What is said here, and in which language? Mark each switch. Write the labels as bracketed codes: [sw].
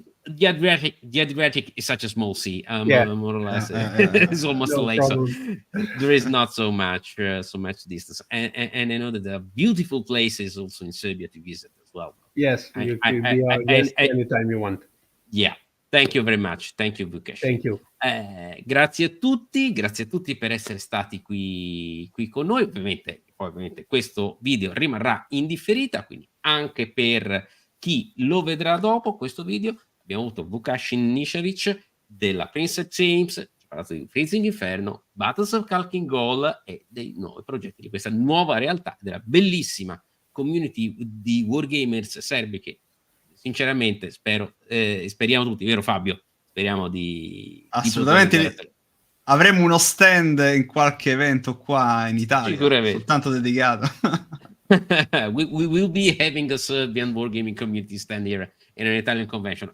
[en] The Adriatic is such a small sea, more or less. It's almost a lake, so there is not so much distance. And I know that there are beautiful places also in Serbia to visit as well. Yes, you can be our guest anytime you want. Yeah. Thank you very much. Thank you, Vukasin. Thank you. [it] Grazie a tutti per essere stati qui con noi. Ovviamente questo video rimarrà in differita, quindi anche per chi lo vedrà dopo questo video. Abbiamo avuto Vukasin Nisavic della Princeps Games, ci ha parlato di Freezing Inferno, Battles of Khalkhin-Gol e dei nuovi progetti di questa nuova realtà, della bellissima community di wargamers serbi che sinceramente speriamo tutti, vero Fabio? Speriamo di assolutamente avremo uno stand in qualche evento qua in Italia, soltanto dedicato. [en] we will be having a Serbian wargaming community stand here in an Italian convention.